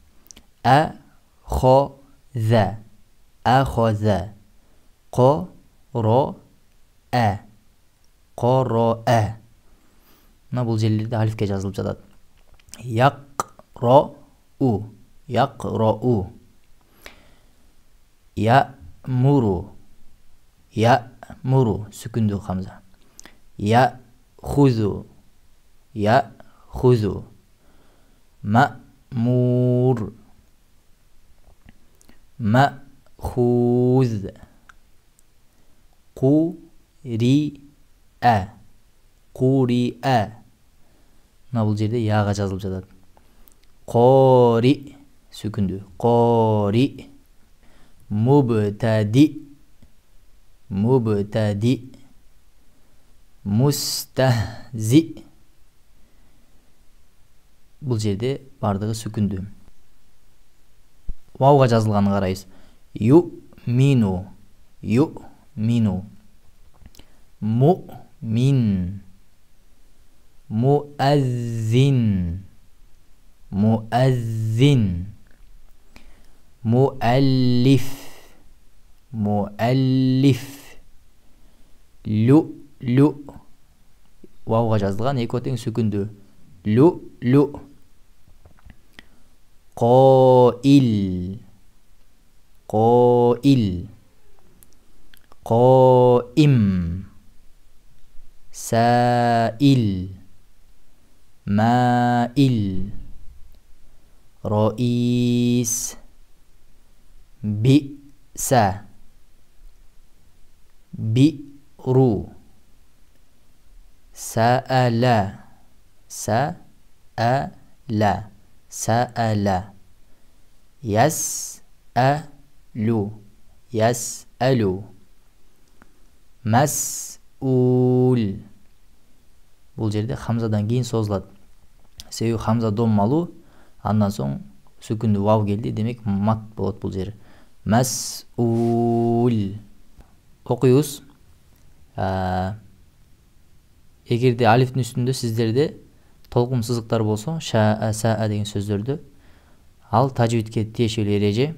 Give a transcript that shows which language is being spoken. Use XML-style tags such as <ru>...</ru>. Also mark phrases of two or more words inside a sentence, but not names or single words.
<ar>أخذ أخذ. قرأ قرأ.</ar> <ky>Мына бул жерлерде алифке жазылып жатат.</ky> <ar>يقرأ يقرأ. يأمر يأمر.</ar> <ky>Сүкүндүү Хамза.</ky> <ar>يأخذ يأخذ. مأمور. مأخوذ قراءة قراءة.</ar> <ky>Мына бул жерде яга жазылып жатат.</ky> <ar>قارئ сүкүндүү. قارئ. مبتدئ مبتدئ. مستهزئ.</ar> <ky>Бул жерде бардыгы сүкүндүү. Вауга жазылганын карайбыз.</ky> <ar>يؤمن يؤمن. مؤمن مؤذن. مؤذن. مؤلف. مؤلف لؤ.</ar> <ky>Вауга жазылган, эки тең сүкүндүү.</ky> <ar>لؤ. قائل. قائل قائم. سائل مائل. رئيس بئس. بئر سأل. سأل سأل. يسأل يسأل. مسؤول.</ar> <ky>Бул жерде хамзадан кийин созулат. Себеби хамза доммалуу, андан соң сүкүндүү вав келди, демек мат болот бул жер. Мас'ул. Окуйбуз. Эгерде алифтин үстүндө сиздерде толкун сызыктар болсо, шаа, саа деген сөздөрдө, ал тажвидке тиешелүү эреже.</ky>